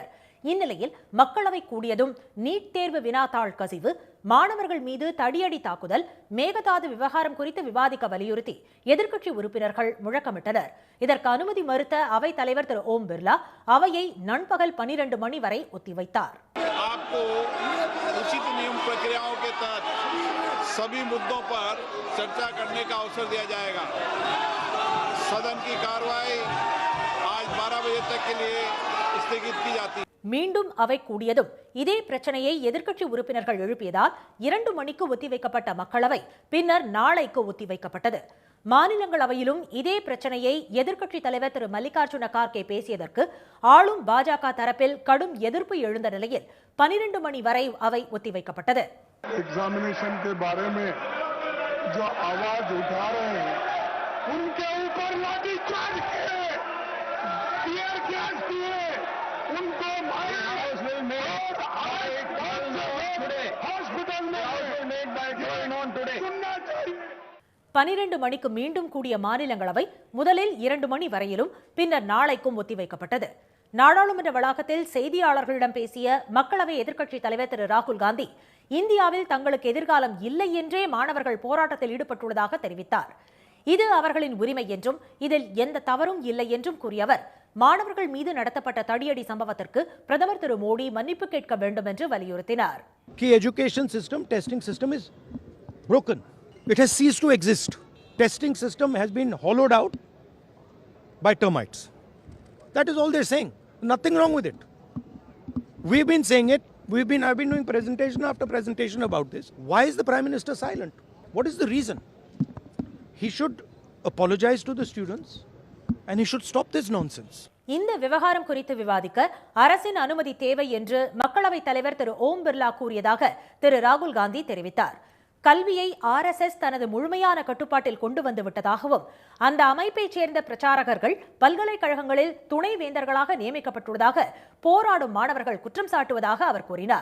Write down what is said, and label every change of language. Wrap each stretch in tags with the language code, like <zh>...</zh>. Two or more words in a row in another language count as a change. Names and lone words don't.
<ta>இந்நிலையில் மக்களவை கூடியதும் நீட் தேர்வு வினாத்தாள் கசிவு, மாணவர்கள் மீது தடியடி தாக்குதல், மேகதாது விவகாரம் குறித்து விவாதிக்க வலியுறுத்தி எதிர்க்கட்சி உறுப்பினர்கள் முழக்கமிட்டனர். இதற்கு அனுமதி மறுத்த அவைத் தலைவர் திரு ஓம் பிர்லா அவையை நண்பகல் 12 மணி வரை ஒத்திவைத்தார்.</ta> <hi>सभी मुद्दों पर चर्चा करने का अवसर दिया जाएगा. सदन की कार्रवाई आज 12 बजे तक के लिए स्थगित की जाती है.</hi> <ta>மீண்டும் அவை கூடியதும் இதே பிரச்சனையை எதிர்க்கட்சி உறுப்பினர்கள் எழுப்பியதால் 2 மணிக்கு ஒத்திவைக்கப்பட்ட மக்களவை பின்னர் நாளைக்கு ஒத்திவைக்கப்பட்டது. மாநிலங்களவையிலும் இதே பிரச்சனையை எதிர்க்கட்சித் தலைவர் திரு மல்லிகார்ஜுன கார்கே பேசியதற்கு ஆளும் பாஜக தரப்பில் கடும் எதிர்ப்பு எழுந்த நிலையில் 12 மணி வரை அவை ஒத்திவைக்கப்பட்டது.</ta> <hi>एग्जामिनेशन के बारे में जो आवाज उठा रहे हैं उनके ऊपर लाठी चार्ज किए,</hi> <en>tear gas</en> <hi>किए, उनको हॉस्पिटल में सुनना चाहिए.</hi> <ta>12 மணிக்கு மீண்டும் கூடிய மாநிலங்களவை முதலில் 2 மணி வரையிலும் பின்னர் நாளைக்கும் ஒத்திவைக்கப்பட்டது. நாடாளுமன்ற வளாகத்தில் செய்தியாளர்களிடம் பேசிய மக்களவை எதிர்க்கட்சித் தலைவர் திரு ராகுல் காந்தி இந்தியாவில் தங்களுக்கு எதிர்காலம் இல்லை என்றே மாணவர்கள் போராட்டத்தில் ஈடுபட்டுள்ளதாக தெரிவித்தார். இது அவர்களின் உரிமை என்றும் இதில் எந்த தவறும் இல்லை என்றும் கூறிய அவர் மாணவர்கள் மீது நடத்தப்பட்ட தடியடி சம்பவத்திற்கு பிரதமர் திரு மோடி மன்னிப்பு கேட்க வேண்டும் என்று வலியுறுத்தினார்.</ta> <en>Education system, testing system is broken. It has ceased to exist. Testing system has been hollowed out by termites. That is all they're saying. Nothing wrong with it. We've been saying it. I've been doing presentation after presentation about this. Why is the Prime Minister silent? What is the reason? He should apologize to the students and he should stop this nonsense.</en> <ta>இந்த விவகாரம் குறித்து விவாதிக்க அரசின் அனுமதி தேவை என்று மக்களவைத் தலைவர் திரு ஓம் பிர்லா கூறியதாக திரு ராகுல் காந்தி தெரிவித்தார். கல்வியை RSS தனது முழுமையான கட்டுப்பாட்டில் கொண்டு வந்து விட்டதாகவும் அந்த அமைப்பைச் சேர்ந்த பிரச்சாரகர்கள் பல்கலைக்கழகங்களில் துணைவேந்தர்களாக நியமிக்கப்பட்டுள்ளதாக போராடும் மாணவர்கள் குற்றம் சாட்டுவதாக அவர் கூறினார்.</ta>